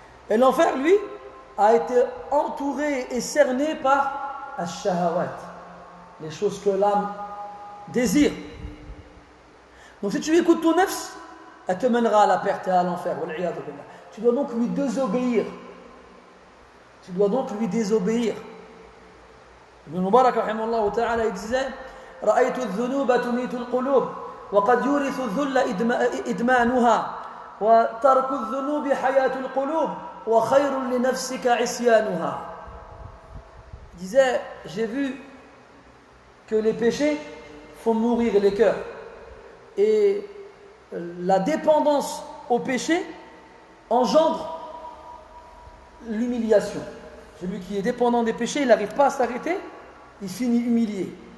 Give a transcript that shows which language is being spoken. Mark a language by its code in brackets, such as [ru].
[fr] Et l'enfer, lui, a été entouré et cerné par al-shahawat, les choses que l'âme désire. Donc si tu écoutes ton nafs, elle te mènera à la perte et à l'enfer. Tu dois donc lui désobéir. Tu dois donc lui désobéir. [ar] Ibn Mubarak rahimahullah ta'ala [fr] il disait [ar] رأيت الذنوب تميت القلوب وقد يورث الذل إدمانها وترك الذنوب حياة القلوب وخير لنفسك عصيانها. [fr] Il disait, j'ai vu que les péchés font mourir les cœurs. Et la dépendance au péché engendre l'humiliation. Celui qui est dépendant des péchés, il n'arrive pas à s'arrêter, il finit humilié.